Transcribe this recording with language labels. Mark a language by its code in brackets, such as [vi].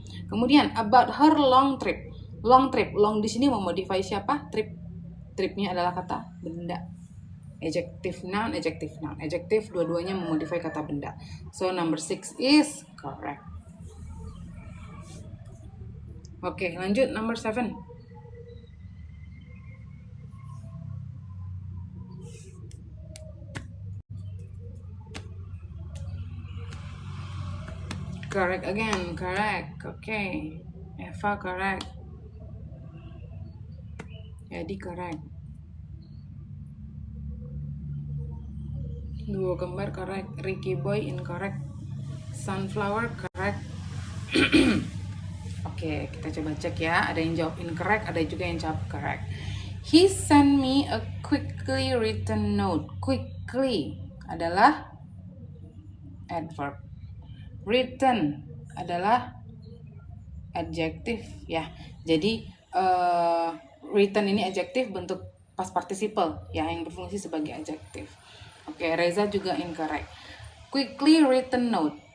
[en] Kemudian about her long trip. [id] Long trip. Long di sini memodify siapa? Trip. Tripnya adalah kata benda. Adjective noun, adjective noun. Adjective dua-duanya memodify kata benda. [en] So number 6 is correct. [id] Oke, lanjut number 7. [en] Correct again, correct. Okay. Eva correct. Eddie correct. [id] Duo kembar [en] correct. Ricky Boy incorrect. Sunflower correct. [id] Oke, kita coba cek ya. Ada yang jawab incorrect, ada juga yang jawab correct. [en] He sent me a quickly written note. [id] Quickly adalah adverb. Written adalah adjective ya. Jadi written ini adjective bentuk past participle ya, yang berfungsi sebagai adjective. Oke, Reza juga incorrect. [en] Quickly written note.